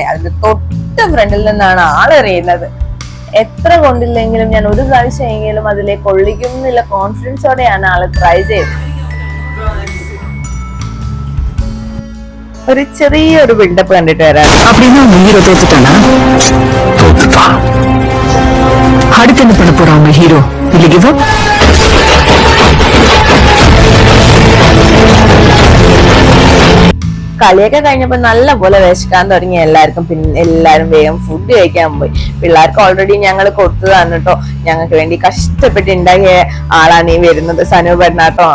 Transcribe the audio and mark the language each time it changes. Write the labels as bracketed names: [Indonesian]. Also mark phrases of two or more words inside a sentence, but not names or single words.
[Malayalam] അതിന്റെ തൊട്ട് ഫ്രണ്ടിൽ നിന്നാണ് ആൾ എറിയുന്നത്. എത്ര കൊണ്ടില്ലെങ്കിലും ഞാൻ ഒരു പ്രാവശ്യമെങ്കിലും അതിലേക്ക് കൊള്ളിക്കും എന്നുള്ള കോൺഫിഡൻസോടെയാണ് ആള് ട്രൈ ചെയ്തത്. ഒരു ചെറിയൊരു ബിൽഡപ്പ് കണ്ടിട്ട് വരാം. [Tamil] ஹீரோ தோத்துட்டானா? தோத்துட்டான். அடுத்து என்ன பண்ண போறாங்க ஹீரோ? இல்லை [English] give up? [Malayalam] കളിയൊക്കെ കഴിഞ്ഞപ്പോ നല്ല പോലെ വിശക്കാൻ തുടങ്ങി എല്ലാവർക്കും. പിന്നെ എല്ലാരും വേഗം ഫുഡ് കഴിക്കാൻ പോയി. പിള്ളേർക്ക് ഓൾറെഡി ഞങ്ങൾ കൊടുത്തതാണ് കേട്ടോ. ഞങ്ങൾക്ക് വേണ്ടി കഷ്ടപ്പെട്ട് ഉണ്ടാക്കിയ ആളാണ് ഈ വരുന്നത്, സനു ഭരണാട്ടോ.